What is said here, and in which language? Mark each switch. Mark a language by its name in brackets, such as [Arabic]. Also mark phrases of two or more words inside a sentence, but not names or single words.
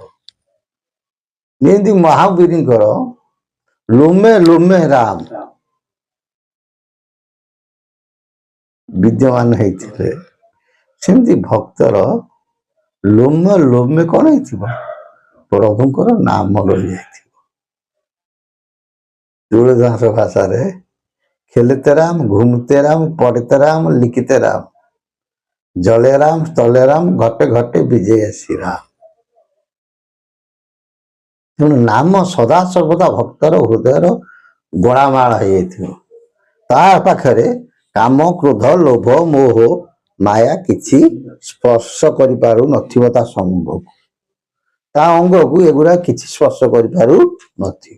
[Odia] ଯେମିତି ମହାବୀରଙ୍କର ଲୋମେ ଲୋମେ ରାମ ବିଦ୍ୟମାନ ହେଇଥିଲେ, ସେମିତି ଭକ୍ତର ଲୋମେ ଲୋମେ କଣ ହେଇଥିବ, ପ୍ରଭୁଙ୍କର ନାମ ରହିଯାଇଥିବ। ତୁଳଦାସ ଭାଷାରେ [Hindi] खेलते राम, घूमते राम, पढ़ते राम, लिखते राम, जले राम, तले राम, घटे घटे विजय श्री राम। [Odia] ତେଣୁ ନାମ ସଦା ସର୍ବଦା ଭକ୍ତର ହୃଦୟର ଗଳାମାଳ ହେଇଯାଇଥିବ। ତା ପାଖରେ କାମ କ୍ରୋଧ ଲୋଭ ମୋହ ମାୟା କିଛି ସ୍ପର୍ଶ କରିପାରୁ ନଥିବ, ତା ସମ୍ଭବ ତା ଅଙ୍ଗକୁ ଏଗୁଡା କିଛି ସ୍ପର୍ଶ କରିପାରୁ ନଥିବ।